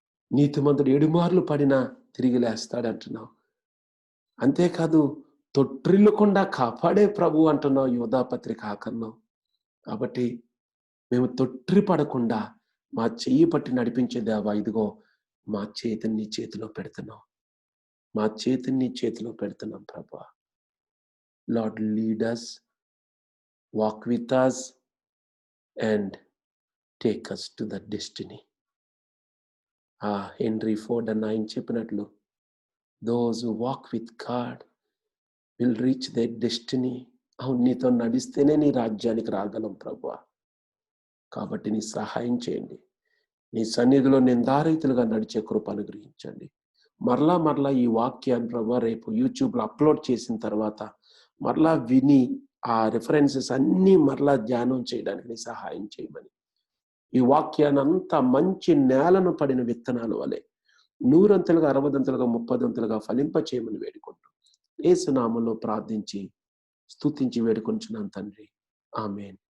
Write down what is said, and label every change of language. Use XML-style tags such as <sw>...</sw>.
<te>నీతిమంతుడు 7 మార్లు పడినా తిరిగి లేస్తాడంటున్నావు. అంతేకాదు తొట్టిల్లకుండా కాపాడే ప్రభు అంటున్నావు యోధా పత్రిక ఆఖరిలో. కాబట్టి మేము తొట్రి పడకుండా మా చెయ్యి పట్టి నడిపించే దేవా, ఇదిగో మా చేతిని నీ చేతిలో పెడుతున్నాం. మా చేతిని నీ చేతిలో పెడుతున్నాం ప్రభువా.</te> <en>Lord lead us, walk with us and take us to the destiny.</en> <te>Henry Ford అన్న ఆయన చెప్పినట్లు,</te> <en>those who walk with God will reach their destiny.</en> <te>అవును, నీతో నడిస్తేనే నీ రాజ్యానికి రాగలం ప్రభువా. కాబట్టి నీ సహాయం చేయండి. నీ సన్నిధిలో నిందారహితులుగా నడిచే కృప అనుగ్రహించండి. మరలా ఈ వాక్యాన్ని ప్రభువా రేపు యూట్యూబ్లో అప్లోడ్ చేసిన తర్వాత మరలా విని ఆ రిఫరెన్సెస్ అన్నీ మరలా ధ్యానం చేయడానికి నీ సహాయం చేయమని, ఈ వాక్యాన్ని అంతా మంచి నేలను పడిన విత్తనాల వలె 100 60 30 ఫలింప చేయమని వేడుకుంటూ యేసు నామములో ప్రార్థించి స్తుతించి వేడుకొంచున్నాను తండ్రి. ఆమేన్.</te>